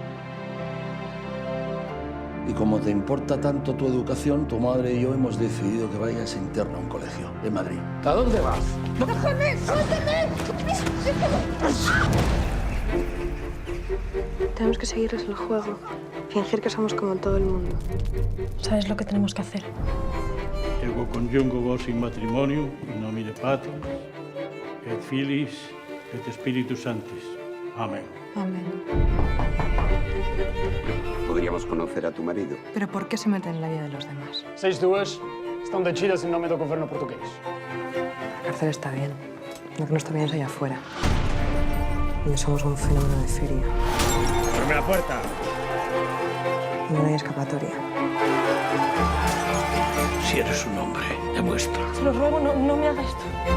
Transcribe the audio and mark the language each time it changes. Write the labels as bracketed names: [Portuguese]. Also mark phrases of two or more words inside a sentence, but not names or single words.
[Spanish] Y como te importa tanto tu educación, tu madre y yo hemos decidido que vayas interna a un colegio de Madrid. ¿A dónde vas? ¡Déjame! ¡Suéltame! Tenemos que seguirles el juego. Fingir que somos como todo el mundo. ¿Sabes lo que tenemos que hacer? [Latin] Ego conjungo vos in matrimonio, in nomine Patris, et Filis, et Spiritus Sanctis. [Spanish] Amén. Amén. Podríamos conocer a tu marido. ¿Pero por qué se meten en la vida de los demás? [Portuguese] 6-2, estão decididas em nome do governo português. [Spanish] La cárcel está bien. Lo que no está bien es allá afuera. Donde somos un fenómeno de feria. ¡Abre la puerta! Y no hay escapatoria. Si eres un hombre, demuestra. Te lo ruego, no me hagas esto.